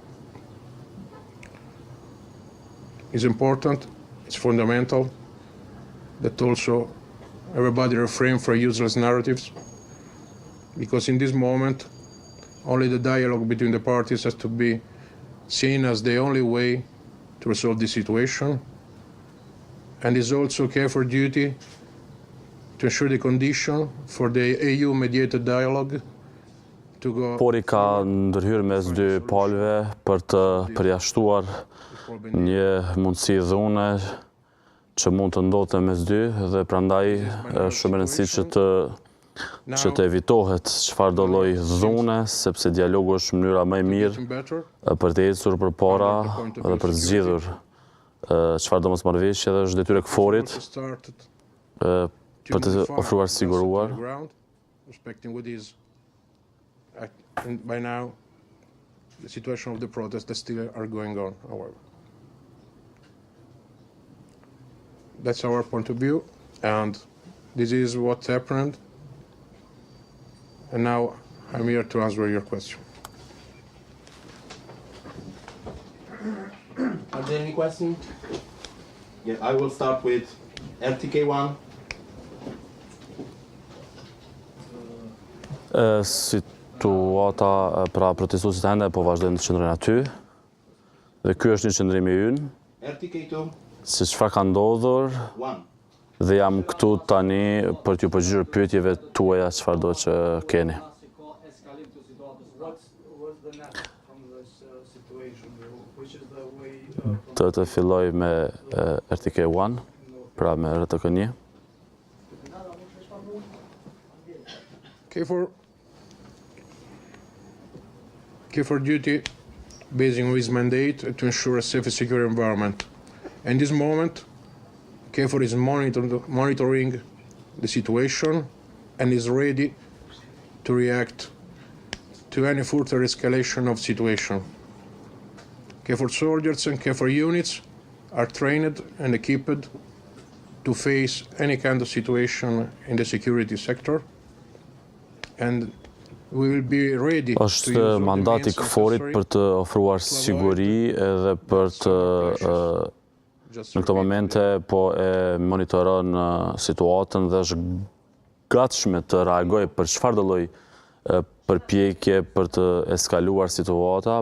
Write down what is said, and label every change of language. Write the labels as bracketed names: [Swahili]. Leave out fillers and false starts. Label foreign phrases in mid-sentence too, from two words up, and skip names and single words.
[English] It's important, it's fundamental that also everybody refrain from useless narratives, because in this moment only the dialogue between the parties has to be seen as the only way to resolve this situation, and is also KFOR duty to ensure the condition for the EU-mediated dialogue to go. [Albanian] KFOR-i ka ndërhyrë mes dy palëve për të përjashtuar një mundësi dhune që mund të ndodhte mes dy, dhe prandaj shumë e rëndësishme që të evitohet çfarë do lloj dhune, sepse dialogu është mënyra më e mirë për të ecur përpara dhe për të zgjidhur çfarë do mosmarrëveshje, dhe është detyrë e KFOR-it për të ofruar siguruar. [English] By now, the situation of the protests that still are going on, however. That's our point of view, and this is what happened. And now I'm here to answer your question. Are there any questions? Yeah, I will start with RTK1. [Albanian] Situata pra protestuesit ende po vazhdojnë të qëndrojnë aty, dhe ky është një qëndrim i ynë. RTK2. Se çfarë ka ndodhur, dhe jam këtu tani për t'ju përgjigjer pyetjeve tuaja çfarë do që keni. Të filloj me RTK1, pra me RTK1. [English] KFOR duty based on his mandate to ensure a safe and secure environment. In this moment, KFOR is monitoring the situation and is ready to react to any further escalation of situation. KFOR soldiers and KFOR units are trained and equipped to face any kind of situation in the security sector, and we will be ready to use [Albanian] Është mandati KFOR-it për të ofruar siguri edhe për të në këto momente po e monitoron situatën dhe është gatshme të reagojë për çfarë do lloj përpjekje për të eskaluar situata.